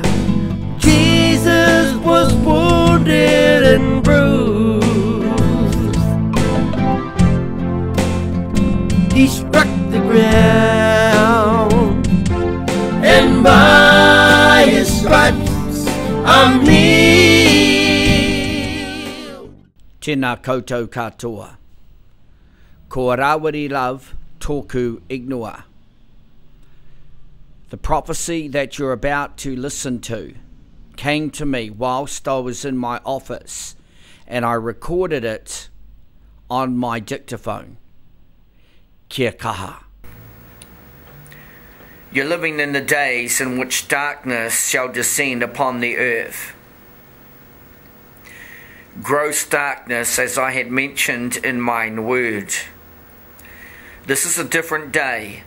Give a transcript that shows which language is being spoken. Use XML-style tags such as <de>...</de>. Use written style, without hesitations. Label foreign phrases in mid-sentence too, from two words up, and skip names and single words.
<en>Jesus was wounded and bruised. He struck the ground, and by His stripes I'm healed.</en> <mi>Tēnā koutou katoa. Ko Rawiri Love tōku ignua.</mi> <en>The prophecy that you're about to listen to came to me whilst I was in my office, and I recorded it on my dictaphone.</en> <mi>Kia kaha.</mi> <en>You're living in the days in which darkness shall descend upon the earth. Gross darkness, as I had mentioned in mine word. This is a different day.</en>